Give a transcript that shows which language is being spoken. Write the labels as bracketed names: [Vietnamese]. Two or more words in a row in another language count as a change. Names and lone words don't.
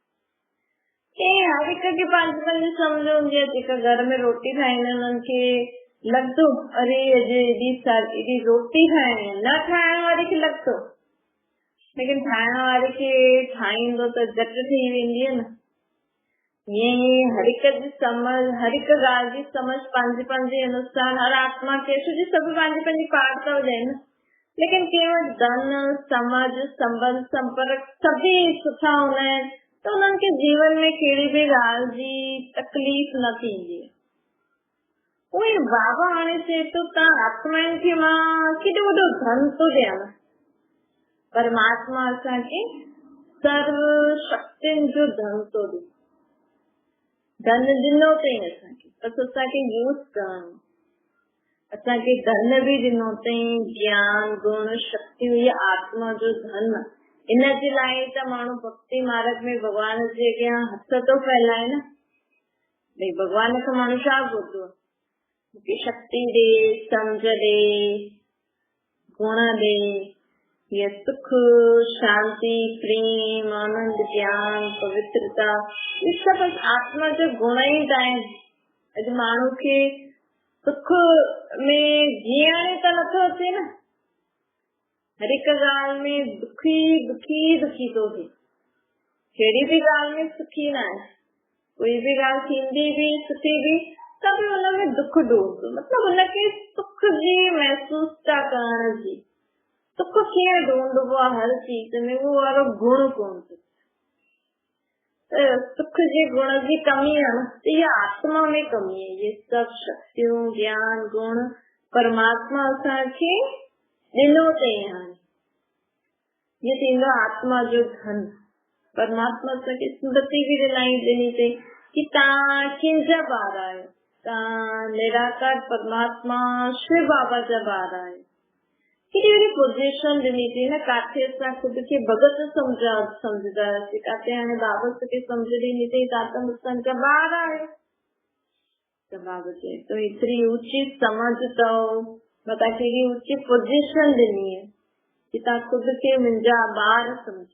[Sindhi] हर हिक खे पंहिंजी पंहिंजी सम्झ हूंदी आहे, जेका घर में रोटी ठाहींदा आहिनि उन्हनि खे लॻंदो अरे अॼु एॾी रोटी ठाहिणी आहे, न ठाहिण वारे खे लॻंदो, लेकिन ठाहिण वारे खे ठाहींदो त झटि ठही वेंदी आहे न। ईअं ई हर हिक जी समझ, हर हिक ॻाल्हि जी समझ पंहिंजे पंहिंजे अनुसार हर आत्मा खे, छो जो सभु पंहिंजी पंहिंजी पार था हुजनि, [Hindi] लेकिन केवल धन समझ संबंध संपर्क सभी सुठा होना है तो उनके जीवन में [Sindhi] कहिड़ी भी ॻाल्हि जी तकलीफ़ न थींदी। उहे बाबा हाणे चए थो तव्हां आत्माउनि खे मां केॾो वॾो धन थो ॾियां। परमात्मा असांखे सर्व शक्तियुनि जो धन थो ॾे। धन ॾिनो अथई असांखे, बसि असांखे यूज़ करणो। असांखे धन बि ॾिनो अथई, ज्ञान गुण शक्ति, इहा आत्मा जो धन। इन जे लाइ त माण्हू भक्ति मार्ग में भॻवान जे अॻियां हथ थो फैलाए न। भई भॻवान खां माण्हू छा घुरंदो? मूंखे शक्ति ॾे, सम्झ ॾे, गुण ॾे, ये सुख शांति प्रेम आनंद ज्ञान पवित्रता, ये सब आत्मा जो गुण ई आहिनि। अॼु माण्हू खे सुख में जीअण त नथो अचे न, हर हिक ॻाल्हि में दुखी दुखी दुखी थो थिए। कहिड़ी बि ॻाल्हि में सुखी न आहे। कोई बि ॻाल्हि थींदी बि सुठी बि सभु हुनमें दुख ढूंढदो, मतिलबु हुनखे सुख जी महसूस था करण जी। सुख कीअं ढूंढबो आहे हर चीज में, वो वारो गुण कोन थो। सुख जे गुण जी कमी आहे न, त इहा आत्मा में कमी आहे। ये सब शक्तियूं ज्ञान गुण परमात्मा असांखे ॾिनो अथई। हाणे ये थींदो आत्मा जो धन। परमात्मा असांखे स्मृति बि ॾिनी अथई कि तव्हां कंहिंजा ॿार आहियो, तव्हां निराकार परमात्मा शिव बाबा जा ॿार आहियो। केॾी पोजीशन ॾिनी अथई न, काथे असां ख़ुद खे भगत सम्झदासीं, काथे हाणे बाबा खे सम्झ ॾिनी अथई तव्हां त असांजा ॿार आहियो। त बाबा चए तो एतिरी ऊची समझ अथव, मां तव्हांखे एॾी ऊची पोजीशन ॾिनी आहे कि तव्हां ख़ुद खे मुंहिंजा ॿार सम्झो।